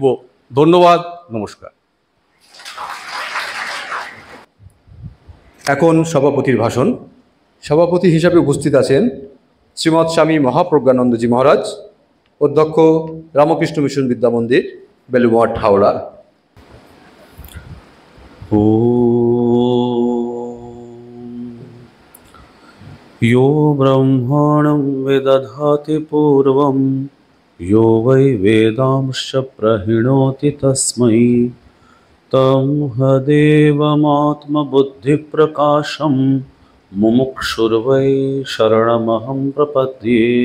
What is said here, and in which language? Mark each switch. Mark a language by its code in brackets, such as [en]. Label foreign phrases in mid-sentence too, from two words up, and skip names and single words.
[bn] ধন্যবাদ, নমস্কার। এখন সভাপতির ভাষণ। সভাপতি হিসাবে উপস্থিত আছেন শ্রীমৎ স্বামী মহাপ্রজ্ঞানন্দজি মহারাজ, অধ্যক্ষ রামকৃষ্ণ মিশন বিদ্যা মন্দির, বেলুমঠ, হাওড়া। [sa] यो ब्रह्माणं विदधाति पूर्वं यो वै वेदांश्च प्रहिणोति तस्मै तमहदेवमात्मबुद्धिप्रकाशं मुमुक्षुर्वै शरणमहं प्रपद्ये।